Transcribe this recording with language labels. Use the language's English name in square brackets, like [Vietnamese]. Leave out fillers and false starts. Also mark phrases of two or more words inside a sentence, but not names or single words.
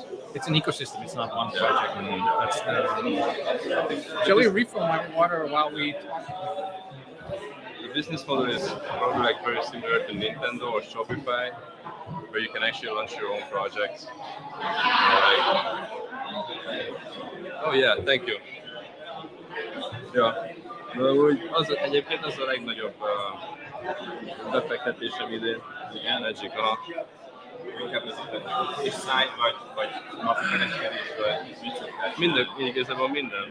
[English] It's an ecosystem. It's not one project. That's the. Shall we refill my water while we talk? The business model is probably like very similar to Nintendo or Shopify, where you can actually launch your own projects. Oh yeah, thank you. [Hungarian] Ja, úgy egyébként az a legnagyobb befektetésem idén. Igen, Magic, aha. Inkább ez a kis szájt, vagy napkereskedés, vagy minden, igazából minden.